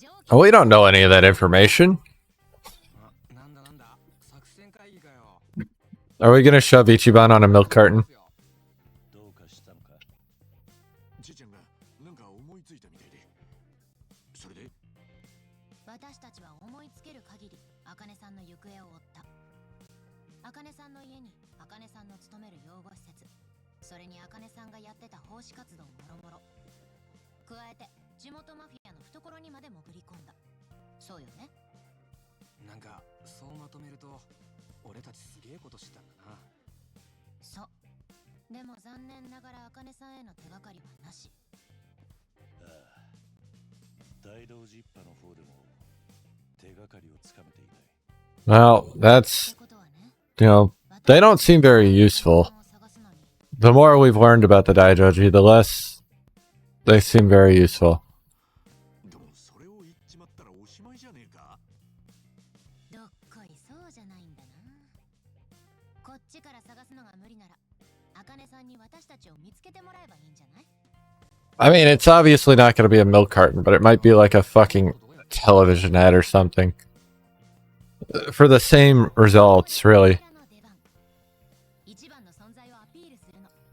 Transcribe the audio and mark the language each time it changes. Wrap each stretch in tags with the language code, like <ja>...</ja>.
<en>Oh, we don't know any of that information.</en> <ja>なんだなんだ、作戦会議かよ。</ja> <en>Are we gonna shove Ichiban on a milk carton?</en> <ja>どうかしたのか。じいちゃんがなんか思いついたみたいで。それで私たちは思いつける限り茜さんの行方を追った。茜さんの家に茜さんの勤める養護施設、それに茜さんがやってた奉仕活動もろもろ、加えて地元マフィアの懐にまで潜り込んだ。そうよね。なんかそうまとめると俺たちすげえことしてたんだな。そうでも残念ながら茜さんへの手がかりはなし。ああ、大道寺一派の方でも手がかりをつかめていない。</ja> <en>Well,</en> <ja>って</ja> <en>that's,</en> <ja>ことはね、</ja> <en>you know, they don't seem very useful.</en> <ja>探すのに</ja> <en>The more we've learned about the Daijoji, the less they seem very useful.</en> <ja>でもそれを言っちまったらおしまいじゃねえか。どっこいそうじゃないんだな。こっちから探すのが無理なら茜さんに私たちを見つけてもらえばいいんじゃない？</ja> <en>I mean, it's obviously not going to be a milk carton, but it might be like a fucking television ad or something. For the same results, really.</en> <ja>一番の存在をアピールするの。</ja>